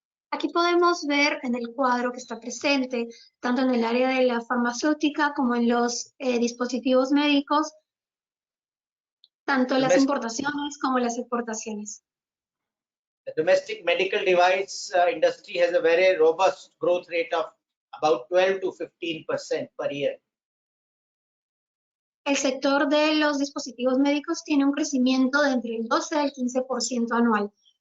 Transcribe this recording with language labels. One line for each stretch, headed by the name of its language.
Spanish: Aquí podemos ver en el cuadro que está presente, tanto en el área de la farmacéutica como en los dispositivos médicos, tanto las importaciones como las exportaciones.
English: The domestic medical device industry has a very robust growth rate of about 12 to 15% per year.
Spanish: El sector de los dispositivos médicos tiene un crecimiento de entre el 12 al 15% anual.